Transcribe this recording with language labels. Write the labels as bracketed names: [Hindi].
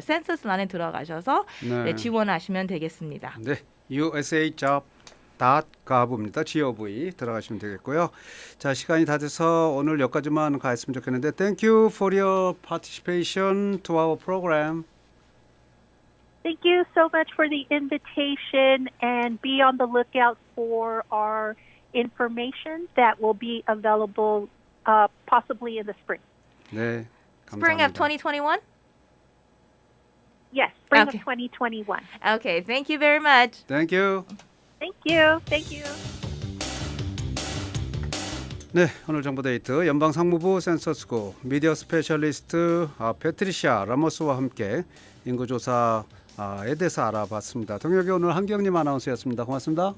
[Korean] census 안에 들어가셔서 지원하시면 되겠습니다. 네, usajobs.gov .gov입니다. gov 들어가시면 되겠고요. 자, 시간이 다 돼서 오늘 여기까지만 가했으면 좋겠는데 [English] Thank you for your participation to our program. Thank you so much for the invitation, and be on the lookout for our information that will be available possibly in the spring. [Korean] 네, [English] Spring of [Korean] 감사합니다. [English] 2021? Yes, spring Okay. of 2021. Okay, thank you very much. Thank you. Thank you. Thank you. [Korean] 네, 오늘 정보데이트 연방상무부 센서스국 미디어 스페셜리스트 패트리샤 라모스와 함께 인구조사에 대해서 알아봤습니다. 동역이 오늘 한경님 아나운서였습니다. 고맙습니다.